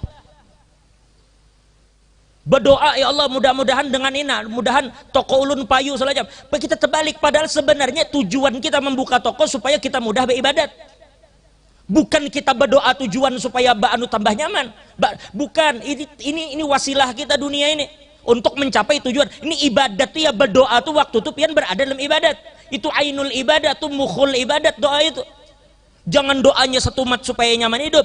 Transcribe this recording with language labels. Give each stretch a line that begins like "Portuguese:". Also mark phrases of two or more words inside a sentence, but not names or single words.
Banjar: Berdoa ya Allah mudah-mudahan dengan ini, mudahan toko ulun payu selajam.
Indonesian: Kita terbalik, padahal sebenarnya tujuan kita membuka toko supaya kita mudah beribadat. Bukan kita berdoa tujuan supaya anu tambah nyaman. Bukan, ini wasilah kita dunia ini untuk mencapai tujuan. Ini ibadat tuh ya,
Banjar: berdoa tuh waktu tuh pian berada dalam ibadat.
Indonesian: Itu
Arabic: عين العبادة,
Indonesian: tuh
Arabic: مخ العبادة,
Indonesian: doa itu. Jangan doanya setumat supaya nyaman hidup.